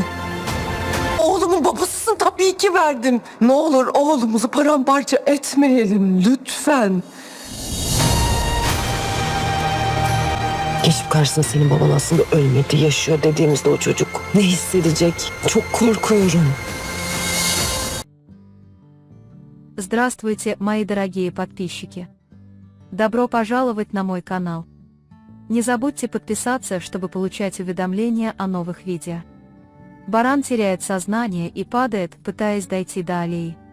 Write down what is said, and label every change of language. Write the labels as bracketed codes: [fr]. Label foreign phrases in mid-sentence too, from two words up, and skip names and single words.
[tr] Oğlumun babasısın, tabii ki verdim. Ne olur oğlumuzu paramparça etmeyelim lütfen. Geçip karşısına senin baban aslında ölmedi, yaşıyor dediğimizde o çocuk ne hissedecek? Çok korkuyorum. [ru] Здравствуйте, мои дорогие подписчики! Добро пожаловать на мой канал. Не забудьте подписаться, чтобы получать уведомления о новых видео. Баран теряет сознание и падает, пытаясь дойти до аллеи.